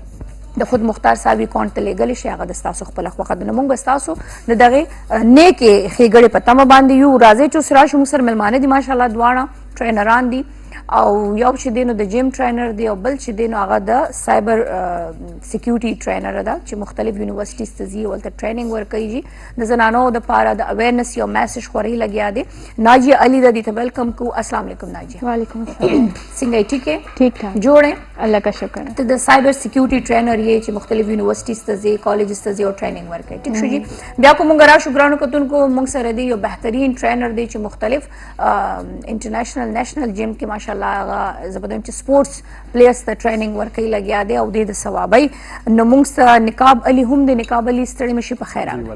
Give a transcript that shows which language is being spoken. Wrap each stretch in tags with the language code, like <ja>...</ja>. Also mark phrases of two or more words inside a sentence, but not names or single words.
<ps>د خود مختار صاحب اکاونټ ته لیږلی شي هغه د ستاسو خپله خوښه ده نو موږ به ستاسو د دغې نیکې ښېګړې په تمه باندې یو راځئ چې اوس راشو موږ سره مېلمانه دي ماشاءالله دواړه ټرینران دي او یو چې دی نو د</ps> <en>gym trainer</en> <ps>دی او بل چې دی نو هغه د</ps> <en>cyber security trainer</en> <ps>ده چې مختلف یونیورسټیز ته ځي او هلته ټریننګ ورکوي جي د زنانو دپاره د اویرنس یو میسج خورۍ لګیا دی ناجیه علي ده دې ته ویلکم کو</ps> <ar>السلام علیکم</ar> <ps>ناجیه</ps> <ar>وعلیکم السلام</ar> <ps>څنګه یې ټیک یې</ps> <ur>ٹھیک ٹھاک</ur> <ps>جوړ یې</ps> <ur>اللہ کا شکر ہے</ur> <ps>ته د</ps> <en>cyber security trainer</en> <ps>یې چې مختلف یونیورسټیز ته ځي کالجز ته ځي او ټریننګ ورکوي ټیک شو جي بیا کو مونږ راشو ګرانو کتونکو مونږ سره دی یو بهترین ټرینر دی چې مختلف</ps> <en>international national gym</en> <ps>کې ماشاءالله هغه زه به وایم چې</ps> <en>sports players</en> <ps>ته ټریننګ ورکوي لګیا دی او دې د ثوابۍ نو مونږ سره نقاب علي هم دی نقاب علي ستړي مشي په خیر راغلی</ps>